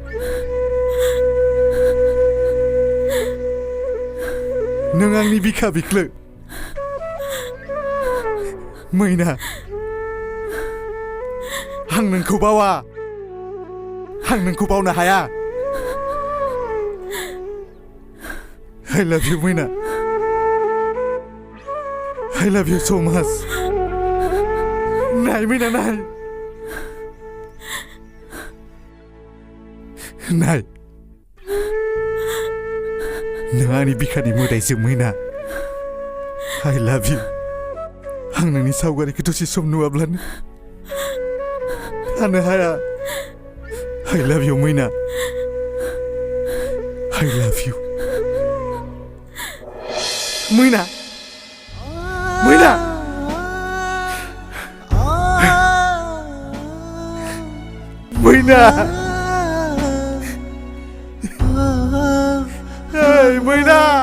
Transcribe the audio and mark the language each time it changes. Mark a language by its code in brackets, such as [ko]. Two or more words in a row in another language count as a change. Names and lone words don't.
[brx] नों आंनि बिखा बिख्लो मैना आं नोंखौ बावा आं नोंखौ बावनो हाया [en] I love you [brx] मैना [en] I love you so much [brx] नाय मैना नाय नाय नों आंनि बिखानि मोदायजो मैना [en] I love you [brx] आं नोंनि सावगारिखौ दसे सम नुवाब्लानो थानो हाया [en] I love you मैना I love you [brx] मैना मैना मैना Hey मैना